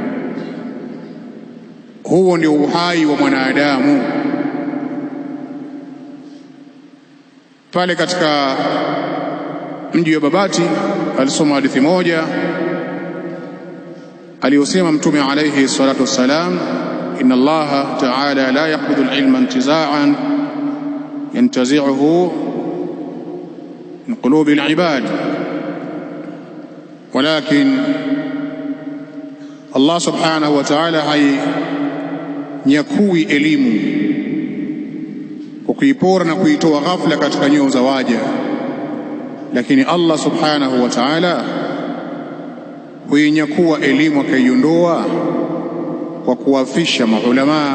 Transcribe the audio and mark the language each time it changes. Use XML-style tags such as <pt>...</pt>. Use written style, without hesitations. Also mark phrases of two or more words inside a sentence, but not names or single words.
<sw>Huo ndio uhai wa mwanadamu. Pale katika mji wa Babati alisoma hadithi moja aliyosema Mtume</sw> <ar>عليه الصلاة والسلام إن الله تعالى لا يقبض العلم انتزاعا ينتزعه من قلوب العباد, ولكن الله سبحانه وتعالى</ar> <sw>hainyakui elimu kwa kuipora na kuitoa ghafla katika nyoyo za waja, lakini</sw> <ar>الله سبحانه وتعالى</ar> <sw>huinyakua elimu akaiondoa kwa kuwafisha maulamaa.</sw>